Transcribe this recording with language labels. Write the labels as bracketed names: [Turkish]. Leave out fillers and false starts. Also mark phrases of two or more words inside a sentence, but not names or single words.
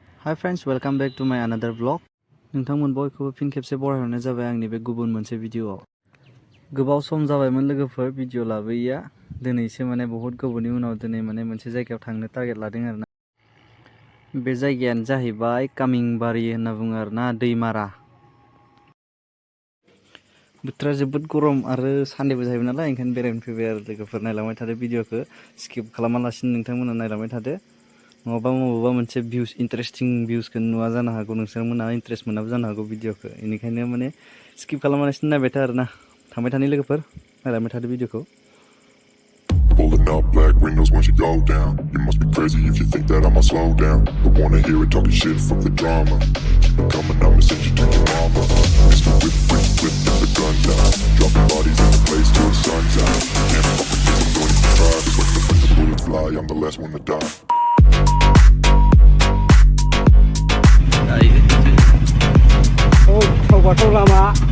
[English] Hi friends, welcome back to my another vlog. [Bodo] नोंथांमोन बयखौबो फिन खेबसे बरायहरनाय जाबाय आंनि बे गुबुन मोनसे भिडिअआव। गोबाव सम जाबायमोन लोगोफोर भिडिअ लाबोयैया। दिनैसो माने बहुत गोबावनि उनाव दिनै माने मोनसे जायगायाव थांनो टारगेट लादों आरोना। बे जायगायानो जाहैबाय कामिंबारि होनना बुङो आरोना, दैमारा। बोथोरा जोबोद गरम आरो सानदेबो जाहैबाय नालाय ओंखायनो बेरायनो फैबाय आरो लोगोफोर। नायलांबाय थादो भिडिअखौ, स्किप खालामालासिनो नोंथांमोना नायलांबाय थादो। नङाबा बबेबा मोनसे भिउस इन्टारेस्टिं भिउसखौ नुवा जानो हागौ, नोंसोरमोना इन्टारेस्ट मोनाबो जानो हागौ भिडिअखौ। बेनिखायनो माने स्किप खालामालासिनो नायबाय था आरोना। थांबाय थानाय लोगोफोर, नायलांबाय थादो भिडिअखौ। [English] Pulling up black windows once you go down. You must be crazy if you think that I'ma slow down. Don't wanna hear it talking shit, fuck the drama. Keep it coming, I'ma send you to your mama. Mr. Whip, get the guns out. Dropping bodies in the place till the sun's out. Can't fuck with this, I'm going to try. Cause when the bullets fly, I'm the last one to die. Oh, coba tuh lama.